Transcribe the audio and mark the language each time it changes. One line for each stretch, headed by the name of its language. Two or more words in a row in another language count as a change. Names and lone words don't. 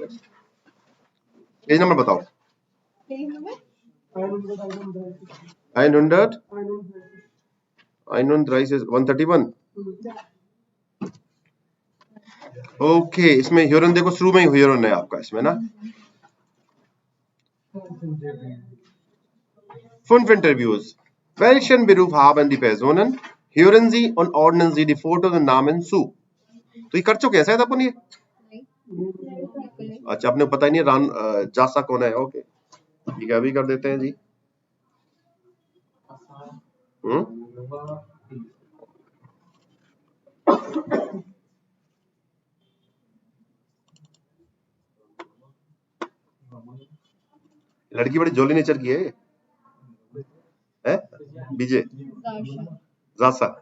English: page number
Hindi: बताओ। 131। ओके इसमें ह्यूरन देखो, शुरू में ही ह्यूरन है आपका इसमें ना।
German: Fünf Interviews. Welchen Beruf haben die Personen? Hören Sie und ordnen Sie die Fotos und Namen zu.
Hindi: तो ये कर चुके हैं शायद अपन ये। अच्छा आपने पता ही नहीं रान जासा कौन है। ओके ठीक है, अभी कर देते हैं जी। लड़की बड़ी
English: jolly nature
Hindi: की है बीजे जासा।